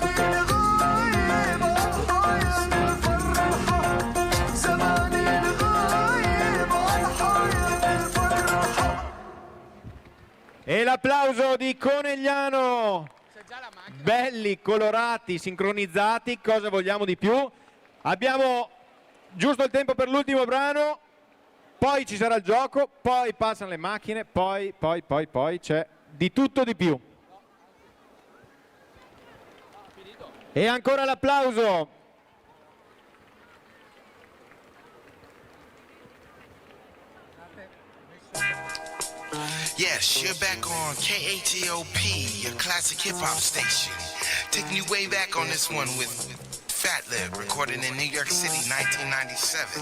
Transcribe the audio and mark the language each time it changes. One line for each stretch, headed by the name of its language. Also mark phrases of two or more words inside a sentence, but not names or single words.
Arabic: زماني لغايب
Italian: l'applauso di Conegliano. Belli, colorati, sincronizzati, cosa vogliamo di più? Abbiamo giusto il tempo per l'ultimo brano, poi ci sarà il gioco, poi passano le macchine, poi c'è di tutto di più. E ancora l'applauso.
English: Yes, you're back on KHEOP, your classic hip-hop station. Taking you way back on this one with Fat Lip, recorded in New York City, 1997.